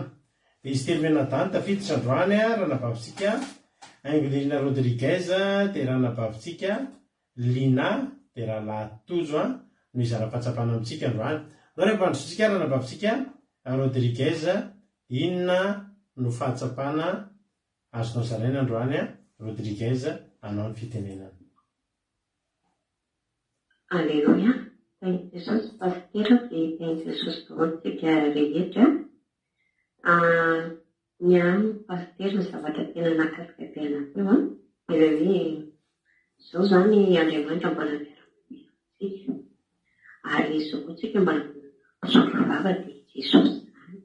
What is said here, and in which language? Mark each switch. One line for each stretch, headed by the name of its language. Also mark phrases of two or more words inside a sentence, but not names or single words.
Malagasy: Izy telo menadany tafiditra androany ranabavitsika Angelina Rodriguez dia ranabavitsika Lina dia rahalahy Tojo no izara-pahatsapana amintsika androany. Zao rehefa androtsika ranabavitsika Rodriguez, inona no fahatsapana azonao zaraina androany Rodriguez anao ny fitenenana.
English: Alleluia. Thank you, Jesus. Pastor, thank you, Jesus,
Malagasy: tsika rehetra. Ny any pastor ny zavatra tena nakasikafiana teo ilay hoe zao zany Andriamanitra mbola miara-tsika ary zao koa tsika mbola sofavava dia Jesosy zany.